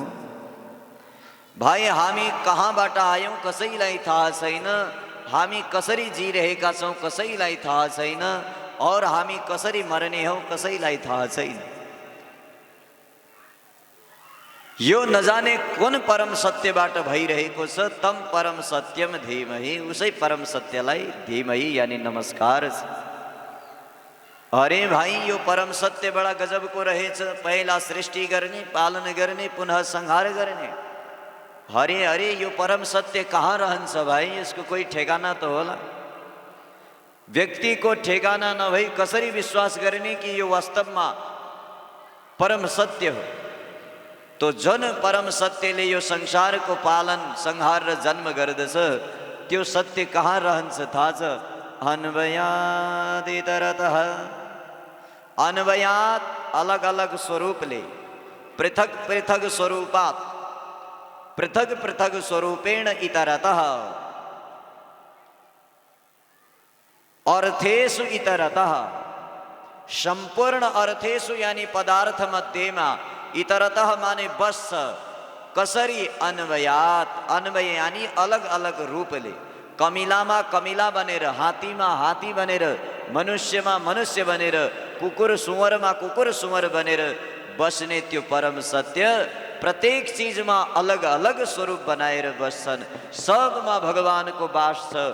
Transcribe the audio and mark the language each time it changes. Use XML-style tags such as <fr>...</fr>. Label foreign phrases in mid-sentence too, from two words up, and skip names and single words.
<ne>भाइ हामी कहाँबाट आयौं कसैलाई थाहा छैन। हामी कसरी जिरहेका छौं कसैलाई थाहा छैन और हामी कसरी मर्ने हौं कसैलाई थाहा छैन। यो नजाने कुन परम सत्यबाट भइरहेको छ</ne> <sa>तम परम सत्यम धीमहि</sa> <ne>उसै परम सत्यलाई धीमहि यानी नमस्कार छ। अरे भाई यो परम सत्य बडा गजबको रहेछ। पहिला सृष्टि गर्ने पालन गर्ने पुनः संहार गर्ने। हरे हरे यो परम सत्य कहाँ रहन्छ भाइ? यसको कोही ठेगाना त होला। व्यक्ति को ठेगाना नभई कसरी विश्वास गर्ने कि यो वास्तवमा परम सत्य हो? तो जुन परम सत्यले यो संसारको पालन संहार र जन्म गर्दछ त्यो सत्य कहाँ रहन्छ थाहा छ?</ne> <sa>अन्वयादितरतः अन्वयात</sa> <ne>अलग अलग स्वरूपले</ne> <sa>पृथक पृथक स्वरूपात पृथक पृथक स्वरूपेण इतरतः अर्थेषु इतरतः संपूर्ण अर्थेषु</sa> <ne>यानी पदार्थ मध्येमा इतरतः माने बस कसरी अन्वयात, अन्वय यानी अलग अलग रूपले, कमिलामा कमिला बनेर, हात्तीमा हात्ती बनेर, मनुष्यमा मनुष्य बनेर, कुकुर सुँवरमा कुकुर सुँवर बनेर बस्ने त्यो परम सत्य प्रत्येक चीजमा अलग अलग स्वरूप बनाएर बस्छन्। सबमा भगवानको वास छ।</ne>